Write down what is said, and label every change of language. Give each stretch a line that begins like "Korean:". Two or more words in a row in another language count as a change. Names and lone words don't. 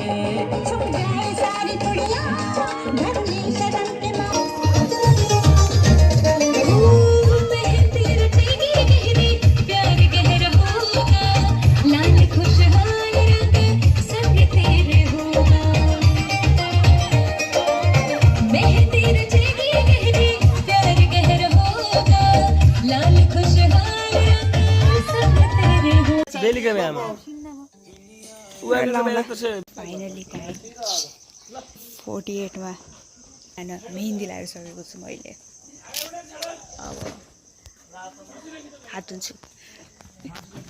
Hindi: छुप जाए सारी दुनिया धरनी शरण के प्यार गहरा होगा लाल खुशहाल सब तेरे होगा मेहंदी रचेगी गहरी प्यार गहरा होगा लाल खुशहाल सब तेरे होगा
Nepali: बेलुका बिहामा
English: finally guys
Nepali: 48 मा हैन मेहन्दी लगाइसकेको छु मैले अब हात धुन्छु